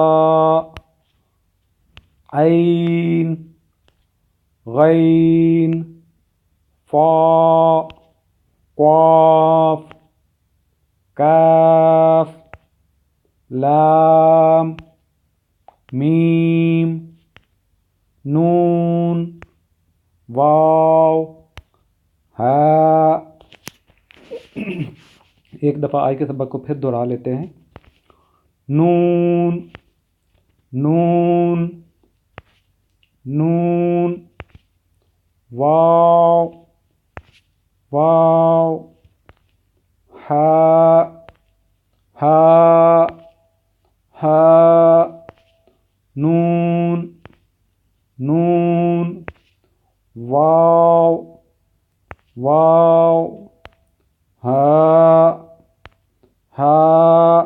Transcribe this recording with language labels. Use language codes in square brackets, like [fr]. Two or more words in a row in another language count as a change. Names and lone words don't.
[ur] عین غین فا قاف کاف لام میم نون واو ہا۔ ایک دفعہ آج کے سبق کو پھر دہرا لیتے ہیں، نون نون نون واو واو ہا ہا ہا۔ نون نون واو واو ہا ہا۔